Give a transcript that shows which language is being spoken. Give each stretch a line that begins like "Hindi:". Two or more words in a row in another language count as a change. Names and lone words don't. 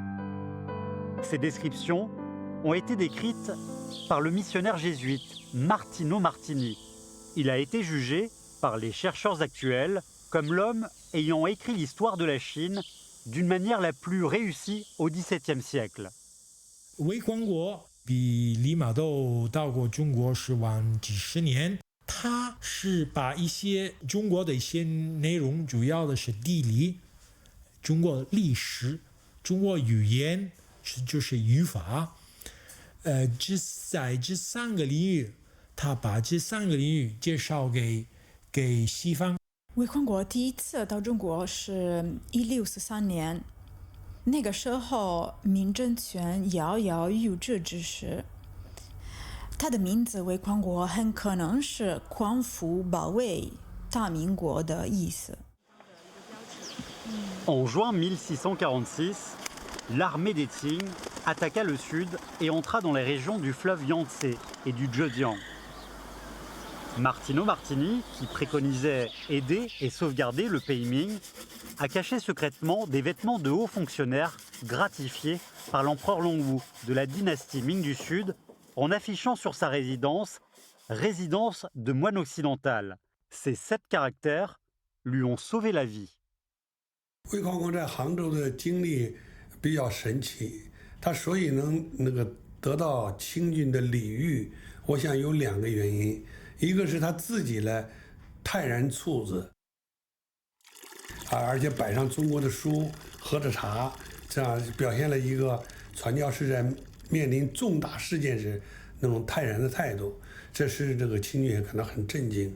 French: Ces descriptions ont été décrites par le missionnaire jésuite Martino Martini. Il a été jugé par les chercheurs actuels comme l'homme ayant écrit l'histoire de la Chine d'une manière la plus réussie au XVIIe siècle.
Chinese: 韦光国比李玛窦到过中国是晚几十年，他是把一些中国的一些内容，主要的是地理、中国历史、中国语言，就是语法，在这三个领域，他把这三个领域介绍给西方。韦匡国第一次到中国是1643年，那个时候明政权摇摇欲坠之时，他的名字韦匡国很可能是匡扶保卫大明国的意思。
French: En juin 1646, l'armée des Qing attaqua le sud et entra dans les régions du fleuve Yangtze et du Zhejiang. Martino Martini, qui préconisait aider et sauvegarder le pays Ming, a caché secrètement des vêtements de hauts fonctionnaires gratifiés par l'empereur Longwu de la dynastie Ming du Sud en affichant sur sa résidence « Résidence de moine occidental ». Ces 7 caractères lui ont sauvé la vie.
Chinese: 魏匡国在杭州的经历比较神奇，他所以能得到清军的礼遇，我想有2个原因。一个是他自己呢泰然处之，而且摆上中国的书，喝着茶，这样表现了一个传教士在面临重大事件时那种泰然的态度，这是这个清军也感到很震惊。